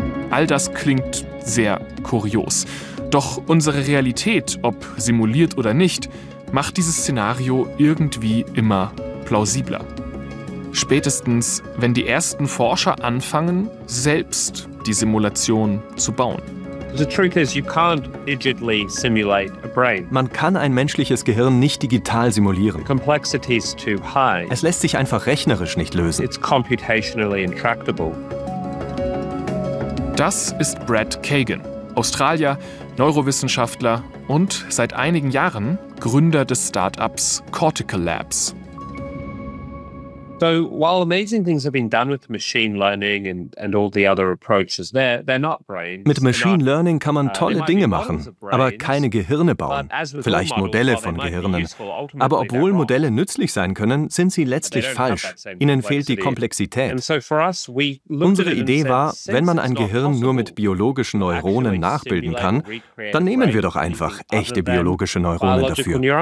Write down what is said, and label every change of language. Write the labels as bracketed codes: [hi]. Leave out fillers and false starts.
[de] All das klingt sehr kurios. Doch unsere Realität, ob simuliert oder nicht, macht dieses Szenario irgendwie immer plausibler. Spätestens, wenn die ersten Forscher anfangen, selbst die Simulation zu bauen. [en] The truth is, you can't digitally simulate a brain. [de] Man kann ein menschliches Gehirn nicht digital simulieren. [en] The complexity is too high. [de] Es lässt sich einfach rechnerisch nicht lösen. [en] It's computationally intractable. [de] Das ist Brad Kagan, Australier, Neurowissenschaftler und seit einigen Jahren Gründer des Startups Cortical Labs. [en] So while amazing things have been done with machine learning and all the other approaches, they're not brains. [de] Mit Machine Learning kann man tolle Dinge machen, aber keine Gehirne bauen. Vielleicht Modelle von Gehirnen. Aber obwohl Modelle nützlich sein können, sind sie letztlich falsch. Ihnen fehlt die Komplexität. Unsere Idee war, wenn man ein Gehirn nur mit biologischen Neuronen nachbilden kann, dann nehmen wir doch einfach echte biologische Neuronen dafür.